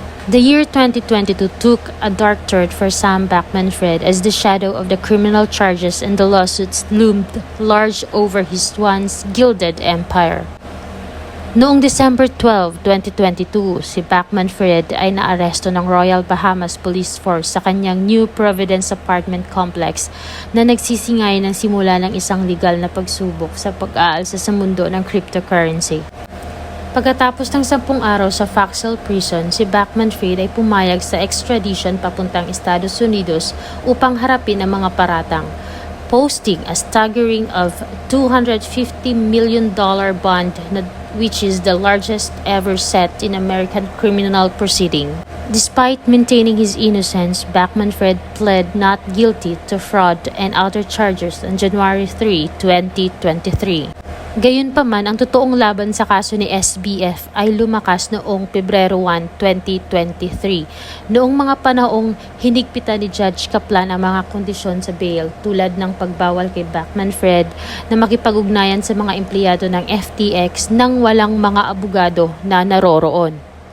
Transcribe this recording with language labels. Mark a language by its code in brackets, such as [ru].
[en] The year 2022 took a dark turn for Sam Bankman-Fried as the shadow of the criminal charges and the lawsuits loomed large over his once gilded empire. [tl] Noong December 12, 2022, si Bankman-Fried ay naaresto ng Royal Bahamas Police Force sa kanyang New Providence apartment complex na nagsisingay ng simula ng isang legal na pagsubok sa pag-aalsa sa mundo ng cryptocurrency. Pagkatapos ng 10 araw sa Foxhole Prison, si Bankman-Fried ay pumayag sa extradition papuntang Estados Unidos upang harapin ang mga paratang, [en] posting a staggering of $250 million bond which is the largest ever set in American criminal proceeding. Despite maintaining his innocence, Bankman-Fried pled not guilty to fraud and other charges on January 3, 2023. [tl] Gayunpaman, ang totoong laban sa kaso ni SBF ay lumakas noong Pebrero 1, 2023. Noong mga panahong hinigpitan ni Judge Kaplan ang mga kondisyon sa bail tulad ng pagbawal kay Bankman-Fried na makipag-ugnayan sa mga empleyado ng FTX nang walang mga abogado na naroroon.